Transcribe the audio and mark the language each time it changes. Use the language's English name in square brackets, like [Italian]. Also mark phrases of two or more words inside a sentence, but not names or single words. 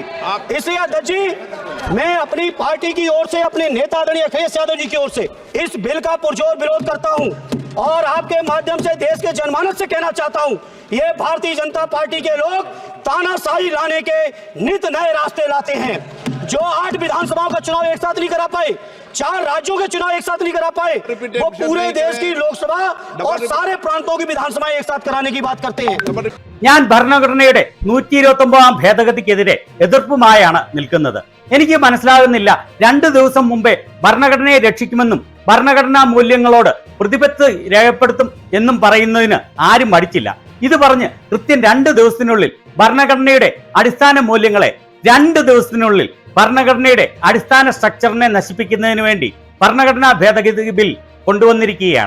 [Hindi] इसलिए अध्यक्ष जी, मैं अपनी पार्टी की ओर से, अपने नेता आदरणीय अखिलेश यादव जी की ओर से इस बिल का पुरजोर विरोध करता हूं और आपके माध्यम से देश के जनमानस से कहना चाहता हूं, ये भारतीय जनता पार्टी के लोग तानाशाही लाने के नित नए रास्ते लाते हैं। जो 8 विधानसभाओं का चुनाव एक साथ नहीं करा पाए, 4 राज्यों के चुनाव एक साथ नहीं करा पाए, वो पूरे देश की लोकसभा और सारे प्रांतों की विधानसभा एक साथ कराने की बात करते हैं। [Malayalam] ഞാൻ ഭരണഘടനയുടെ 129 ഭേദഗതിക്കെതിരെ എതിർപ്പുമായാണ് നിൽക്കുന്നത്. എനിക്ക് മനസ്സിലാകുന്നില്ല, 2 ദിവസം മുമ്പേ ഭരണഘടനയെ രക്ഷിക്കുമെന്നും ഭരണഘടനാ മൂല്യങ്ങളോട് പ്രതിബദ്ധത രേഖപ്പെടുത്തും എന്നും പറയുന്നതിന് ആരും മടിച്ചില്ല. ഇത് പറഞ്ഞ് കൃത്യം 2 ദിവസത്തിനുള്ളിൽ ഭരണഘടനയുടെ അടിസ്ഥാന മൂല്യങ്ങളെ, 2 ദിവസത്തിനുള്ളിൽ ഭരണഘടനയുടെ അടിസ്ഥാന സ്ട്രക്ചറിനെ നശിപ്പിക്കുന്നതിന് വേണ്ടി ഭരണഘടനാ ഭേദഗതി ബിൽ കൊണ്ടുവന്നിരിക്കുകയാണ്.